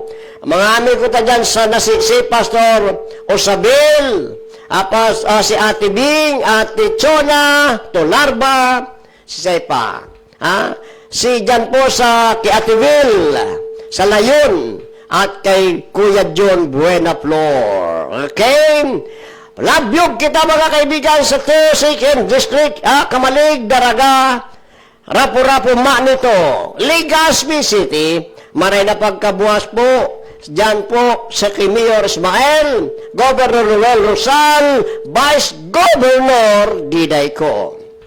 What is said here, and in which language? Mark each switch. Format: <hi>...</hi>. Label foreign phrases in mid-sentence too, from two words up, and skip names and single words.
<bik>Mga amin ko dyan si Pastor Osabel, si Ate Bing, Ate Chona, Tolarba, si Sepa. Si dyan po kay Ate Will, sa Layon, at kay Kuya John Buena Flor. Okay? Labyog kita mga kaibigan sa 2nd District, Kamalig, Daraga, Rapu-Rapu, Manito, Legazpi City, maray na pagkabuhas po, dyan po sa kay Mayor Ismael, Governor Noel Rosal, Vice Governor Diday ko.</bik>